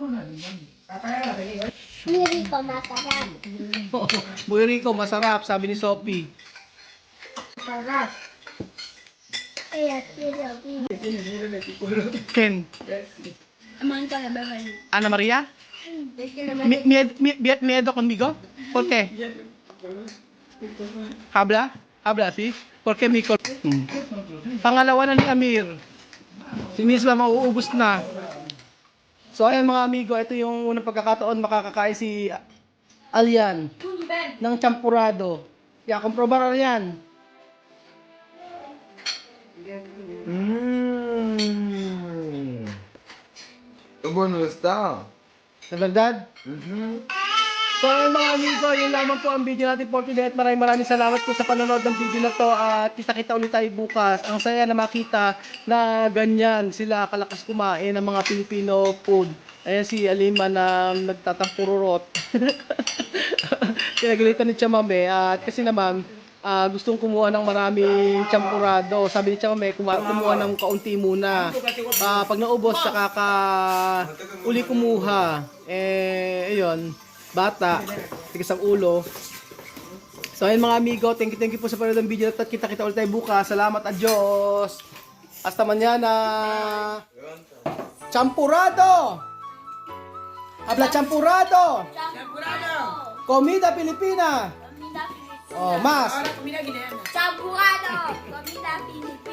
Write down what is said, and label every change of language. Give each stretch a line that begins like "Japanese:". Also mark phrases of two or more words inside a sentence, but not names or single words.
Filipino: Hindi ko masarap. Wirico, masarap, sabi ni Sophie. Sarap. Kaya sinabi. Ken? Aman ka na, bye-bye. Ana Maria?
Spanish: Miedo conmigo? ¿Por qué? Habla? Habla, sí? ¿Por qué Micol?
Filipino: Pangalawa na ni Amir. Si Miss Ma mauubos na. So ayan mga amigo, ito yung unang pagkakataon makakakain si Alian ng champurado. Kaya komprobar yan.
Spanish: Bueno está. Sa verdad?
Filipino: So ayun mga amigo, yun lamang po ang video natin
English: for today
Filipino: at maraming salamat po sa panonood ng video na to at kita-kita ulit tayo bukas. Ang saya na makita na ganyan sila kalakas kumain ng mga
English: Filipino food.
Filipino: Ayan si Alima na nagtatampururot. Kinagalitan ni Chamame at kasi naman gustong kumuha ng maraming champurado. Sabi ni Chamame, kumuha ng kaunti muna. Pag naubos, saka uli kumuha. Ayun, bata, tigas ang ulo. So ayun mga amigo,
English: thank you
Filipino: po sa panonood ng video na to. Kita-kita ulit tayo bukas. Salamat,
Spanish: adios. Hasta mañana. Champurado! Habla champurado! Comida Pilipina! Comida Filipina. Oh, más. Ahora comida guineana. Champurado. Comida Filipina.